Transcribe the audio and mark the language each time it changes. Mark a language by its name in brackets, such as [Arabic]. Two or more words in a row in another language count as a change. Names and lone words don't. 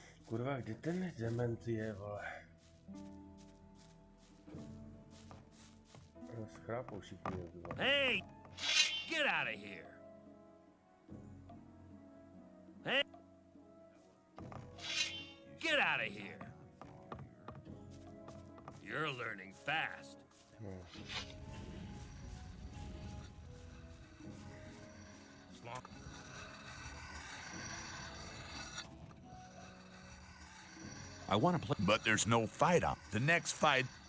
[Czech] Kurva, kde ten dement je, vole? Schrápou všichni, vole. [English] Hey! Get out of here! Hey! Get out of here! You're learning fast. I want to play, but there's no fight on. The next fight.